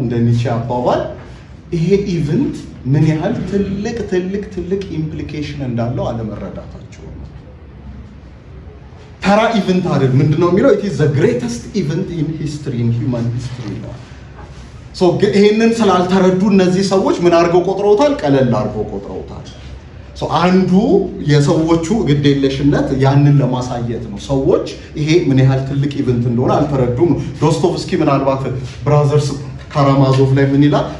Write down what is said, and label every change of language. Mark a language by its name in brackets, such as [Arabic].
[Amharic] እንደ ኒቼ አባባል ይሄ ኢቨንት ምን ያህል ትልቅ ኢምፕሊኬሽን እንዳለው አለመረዳታቸው ነው። ተራ ኢቨንት አይደል። ምንድነው የሚለው? [English] it is the greatest event in history, in human history [Amharic] ነው። ይሄንን ስላልተረዱ እነዚህ ሰዎች ምን አድርገው ቆጥረውታል? ቀለል አድርገው ቆጥረውታል። አንዱ የሰዎቹ ግዴለሽነት ያንን ለማሳየት ነው። ሰዎች ይሄ ምን ያህል ትልቅ ኢቨንት እንደሆነ አልተረዱም። ዶስቶቭስኪ ምናልባት ብራዘርስ ካራማዞቭ ላይ ምን ይላል?